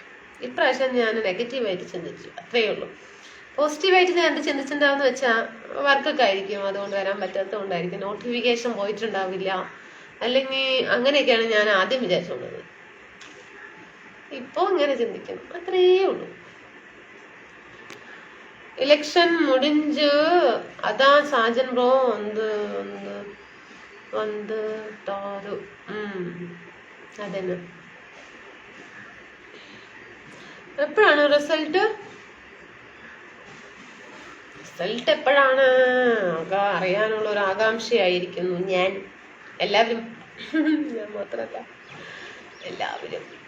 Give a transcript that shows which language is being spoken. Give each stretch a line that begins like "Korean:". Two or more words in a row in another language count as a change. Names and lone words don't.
Malayalam: ഇപ്രാവശ്യം ഞാൻ നെഗറ്റീവായിട്ട് ചിന്തിച്ചു, അത്രയേ ഉള്ളൂ. പോസിറ്റീവായിട്ട് ഞാൻ എന്ത് ചിന്തിച്ചിട്ടുണ്ടാവെന്ന് വെച്ചാൽ വർക്കൊക്കെ ആയിരിക്കും, അതുകൊണ്ട് വരാൻ പറ്റാത്തതുകൊണ്ടായിരിക്കും, നോട്ടിഫിക്കേഷൻ പോയിട്ടുണ്ടാവില്ല, അല്ലെങ്കിൽ അങ്ങനെയൊക്കെയാണ് ഞാൻ ആദ്യം വിചാരിച്ചുകൊണ്ടത്. ഇപ്പൊ ഇങ്ങനെ ചിന്തിക്കും, അത്രയേ ഉള്ളൂ.
Tamil: எலெக்ஷன் முடிஞ்சு அதான் சாஜன் ப்ரோ வந்துட்டாரு.
Malayalam: അതന്നെ. എപ്പോഴാണ് റിസൾട്ട് എപ്പോഴാണ് അറിയാനുള്ള ഒരു ആകാംക്ഷയായിരിക്കുന്നു ഞാൻ. എല്ലാവരും, ഞാൻ മാത്രല്ല എല്ലാവരും.